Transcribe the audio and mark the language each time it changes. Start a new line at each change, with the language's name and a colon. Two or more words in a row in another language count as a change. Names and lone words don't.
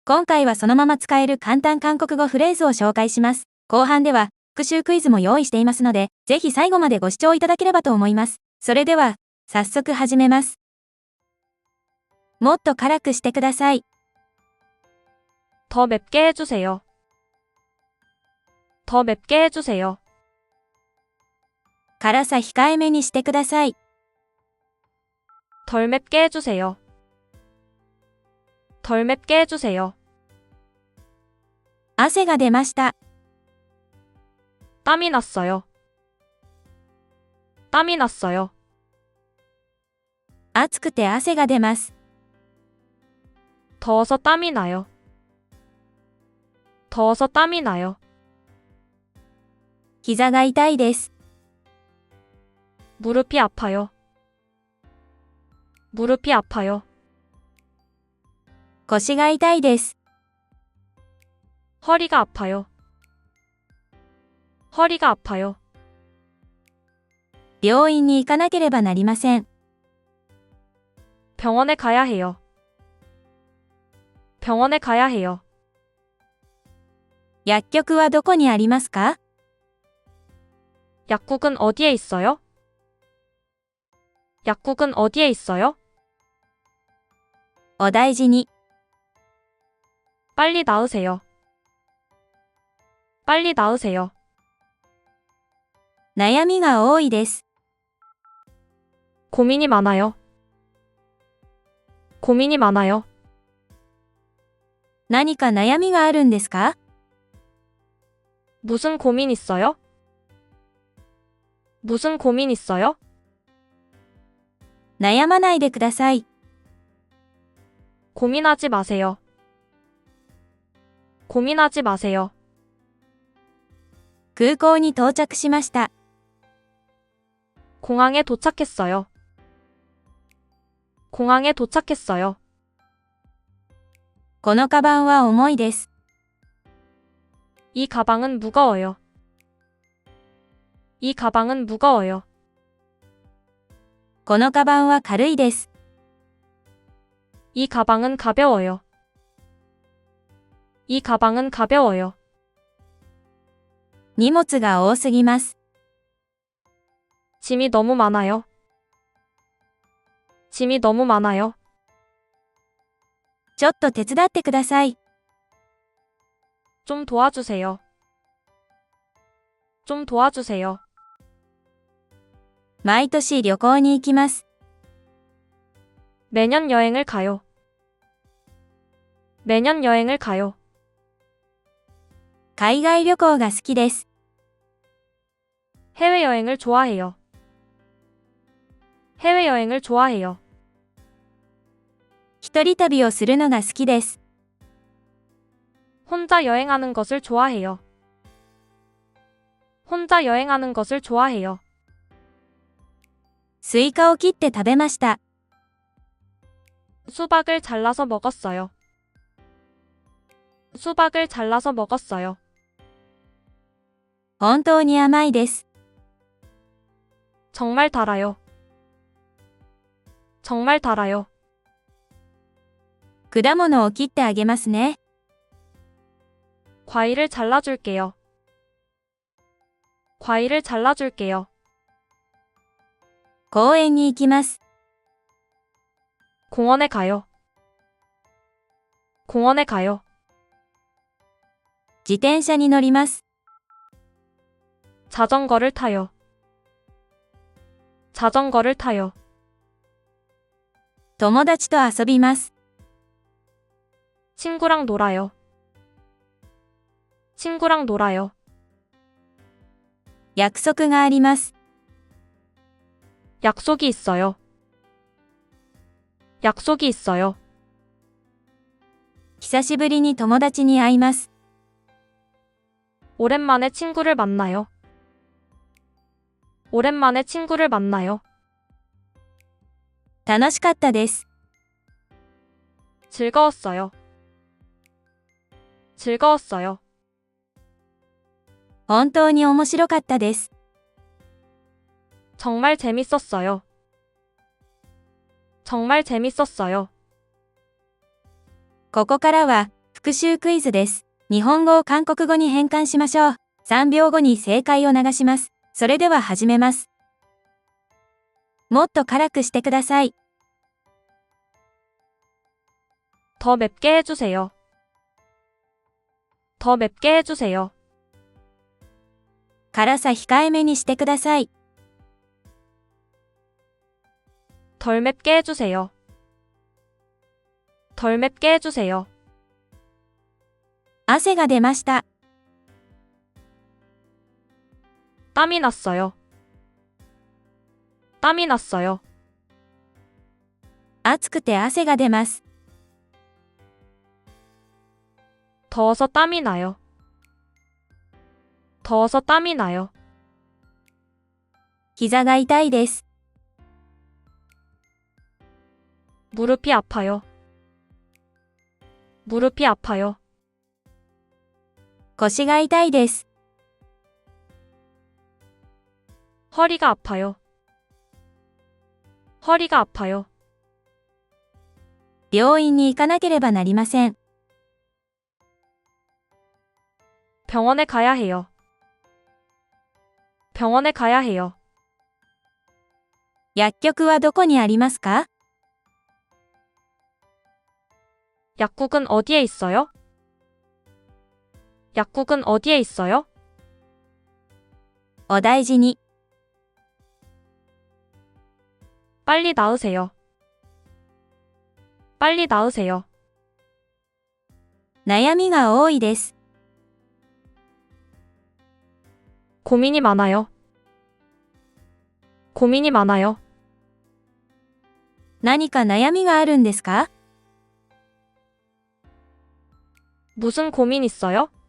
Japanese: 今回はそのまま使える簡単韓国語フレーズを紹介します。後半では復習クイズも用意していますので、ぜひ最後までご視聴いただければと思います。それでは、早速始めます。もっと辛くしてください。
Korean: 더 맵게 해주세요. 더 맵게 해주세요.
Japanese: 辛さ控えめにしてください。
Korean: 덜 맵게 해주세요. 덜 맵게 해주세요.
Japanese: 汗が出ました。
Korean: 땀이 났어요. 땀이 났어요.
Japanese: 暑くて汗が出ます。
Korean: 더워서 땀이 나요. 더워서 땀이 나요.
Japanese: 膝が痛いです。
Korean: 무릎이 아파요. 무릎이 아파요.
Japanese: 腰が痛いです。
Korean: 허리가 아파요. 허리가 아파요.
Japanese: 病院に行かなければなりません。
Korean: 병원에 가야 해요. 병원에 가야 해요.
Japanese: 薬局はどこにありますか？
Korean: 약국은 어디에 있어요? 약국은 어디에 있어요?
Japanese: お大事に。
Korean: 빨리 나으세요. 빨리 나으세요.
Japanese: 悩みが多いです。
Korean: 고민이 많아요. 고민이 많아요.
Japanese: 何か悩みがあるんですか？
Korean: 무슨 고민 있어요? 무슨 고민 있어요?
Japanese: 悩まないでください。
Korean: 고민하지 마세요. 고민하지 마세요.
Japanese: 空港に到着しました。
Korean: 공항에 도착했어요. 공항에 도착했어요.
Japanese: このカバンは重いです。
Korean: 이 가방은 무거워요. 이 가방은 무거워요.
Japanese: このカバンは軽いです。
Korean: 이 가방은 가벼워요. 이 가방은 가벼워요.
Japanese: 荷物が多すぎます。
Korean: 짐이 너무 많아요. 짐이 너무 많아요.
Japanese: ちょっと手伝ってください。
Korean: 좀 도와주세요. 좀 도와주세요.
Japanese: 毎年旅行に行きます。
Korean: 매년 여행을 가요. 매년 여행을 가요.
Japanese: 海外旅行が好きです。
Korean: 해외여행을 좋아해요. 해외여행을 좋아해요.
Japanese: 一人旅をするのが好きです。
Korean: 혼자 여행하는 것을 좋아해요. 혼자 여행하는 것을 좋아해요.
Japanese: スイカを切って食べました。
Korean: 수박을 잘라서 먹었어요. 수박을 잘라서 먹었어요.
Japanese: 本当に甘いです。
Korean: 정말 달아요. 정말 달아요.
Japanese: 果物を切ってあげますね。
Korean: 과일을 잘라줄게요. 과일을 잘라줄게요.
Japanese: 公園に行きます。
Korean: 공원에 가요. 공원에 가요.
Japanese: 自転車に乗ります。
Korean: 자전거를 타요. 자전거를 타요.
Japanese: 友達と遊びます。
Korean: 친구랑 놀아요. 친구랑 놀아요.
Japanese: 約束があります。
Korean: 약속이 있어요. 약속이 있어요.
Japanese: 久しぶりに友達に会います。
Korean: 오랜만에 친구를 만나요. 오랜만에 친구를 만나요.
Japanese: 楽しかったです。
Korean: 즐거웠어요. 즐거웠어요.
Japanese: 本当に面白かったです。
Korean: 정말 재밌었어요. 정말 재밌었어요.
Japanese: ここからは復習クイズです。日本語を韓国語に変換しましょう。3秒後に正解を流します。それでは始めます。もっと辛くしてください。
Korean: 더 맵게 해주세요. 더 맵게 해주세요.
Japanese: 辛さ控えめにしてください。
Korean: 덜 맵게 해주세요. 덜 맵게 해주세요.
Japanese: 汗が出ました。
Korean: 땀이 났어요. 땀이 났어요.
Japanese: 暑くて汗が出ます。
Korean: 더워서 땀이 나요. 더워서 땀이 나요.
Japanese: 膝が痛いです。
Korean: 무릎이 아파요. 무릎이 아파요.
Japanese: 腰が痛いです。
Korean: 허리가 아파요. 허리가 아파요.
Japanese: 病院に行かなければなりません。
Korean: 병원에 가야 해요. 병원에 가야 해요.
Japanese: 薬局はどこにありますか？
Korean: 약국은 어디에 있어요? 약국은 어디에 있어요?
Japanese: お大事に。
Korean: 빨리 나으세요. 빨리 나으세요.
Japanese: 悩みが多いです。
Korean: 고민이 많아요. 고민이 많아요.
Japanese: 何か悩みがあるんですか？
Korean: 무슨 고민 있어요?